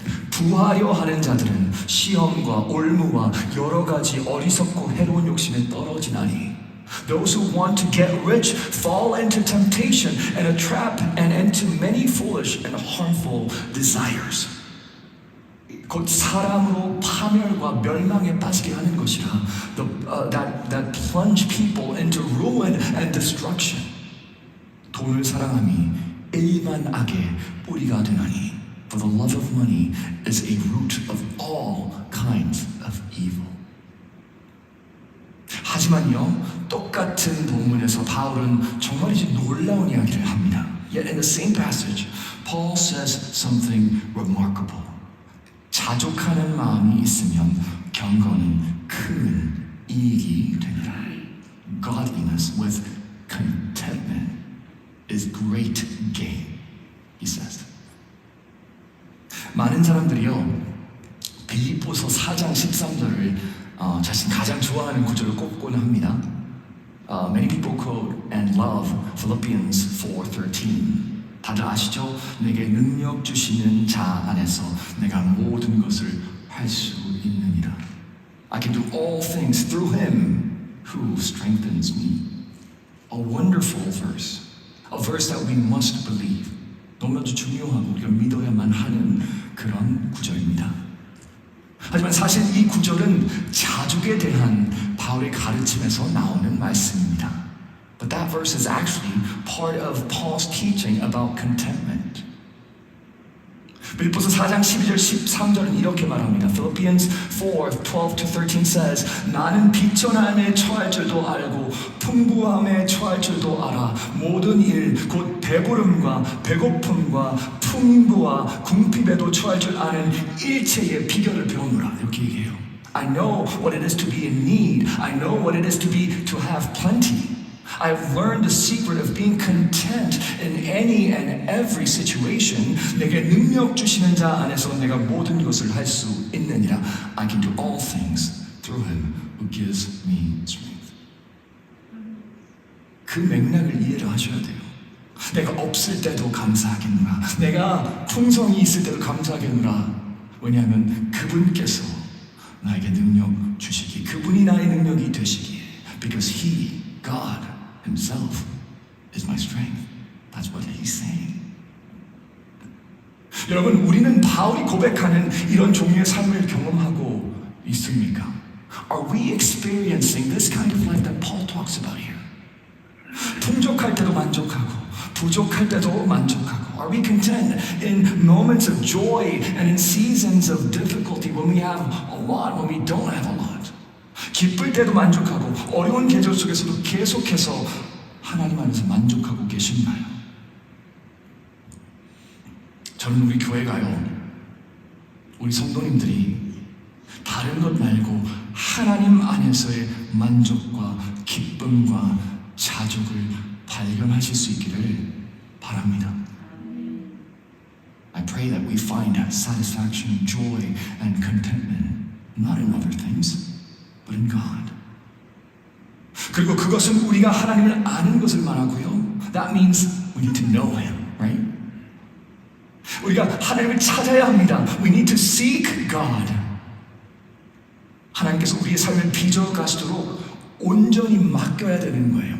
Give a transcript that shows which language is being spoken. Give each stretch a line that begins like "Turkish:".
Korean: 부하려 하는 자들은 시험과 올무와 여러 가지 어리석고 해로운 욕심에 떨어지나니
English: Those who want to get rich fall into temptation and a trap and into many foolish and harmful desires.
Korean: 곧 사람으로 파멸과 멸망에 빠지게 하는 것이라.
English: That plunge people into ruin and destruction.
Korean: 돈을 사랑함이 일만 악의 뿌리가 되나니.
English: For the love of money is a root of all kinds of evil.
Korean: 하지만요, 똑같은 본문에서 바울은 정말이지 놀라운 이야기를 합니다.
English: Yet in the same passage, Paul says something remarkable.
Korean: 자족하는 마음이 있으면 경건은 큰 이익이 됩니다.
English: Godliness with contentment is great gain, he says.
Korean: 많은 사람들이요, 빌립보서 4장 13절을 자신 가장 좋아하는 구절을 꼽곤 합니다.
English: Many people quote and love Philippians 4:13.
Korean: 다들 아시죠? 내게 능력 주시는 자 안에서 내가 모든 것을 할 수 있느니라.
English: I can do all things through him who strengthens me. A wonderful verse. A verse that we must believe.
Korean: 너무나도 중요하고 우리가 믿어야만 하는 그런 구절입니다. 하지만 사실 이 구절은 자족에 대한 바울의 가르침에서 나오는 말씀입니다.
English: But that verse is actually part of Paul's teaching about contentment.
Korean: 빌립보서 4장 12절 13절은 이렇게 말합니다.
English: Philippians 4:12-13 says,
Korean: 나는 비천함에 처할 줄도 알고 풍부함에 처할 줄도 알아. 모든 일, 곧 배부름과 배고픔과 풍부와 궁핍에도 처할 줄 아는 일체의 비결을 배우노라. 이렇게 얘기해요.
English: I know what it is to be in need. I know what it is to have plenty. I've learned the secret of being content in any and every situation.
Korean: 내게 능력 주시는 자 안에서 내가 모든 것을 할 수 있느니라.
English: I can do all things through him who gives me strength.
Korean: 그 맥락을 이해를 하셔야 돼요. 내가 없을 때도 감사하겠노라. 내가 풍성이 있을 때도 감사하겠노라. 왜냐하면 그분께서 나에게 능력 주시기, 그분이 나의 능력이 되시기에.
English: Because he, God himself is my strength. That's what he's saying.
Korean: 여러분, 우리는 바울이 고백하는 이런 종류의 삶을 경험하고 있습니까?
English: Are we experiencing this kind of life that Paul talks about here?
Korean: 풍족할 때도 만족하고 부족할 때도 만족하고.
English: Are we content in moments of joy and in seasons of difficulty when we have a lot, when we don't have a lot?
Korean: 기쁠 때도 만족하고 어려운 계절 속에서도 계속해서 하나님 안에서 만족하고 계신가요? 저는 우리 교회가요, 우리 성도님들이 다른 것 말고 하나님 안에서의 만족과 기쁨과 자족을 발견하실 수 있기를 바랍니다.
English: I pray that we find satisfaction, joy, and contentment not in other things, but in God.
Korean: 그리고 그것은 우리가 하나님을 아는 것을 말하고요.
English: That means we need to know Him, right?
Korean: 우리가 하나님을 찾아야 합니다.
English: We need to seek God.
Korean: 하나님께서 우리의 삶을 빚어 가시도록 온전히 맡겨야 되는 거예요.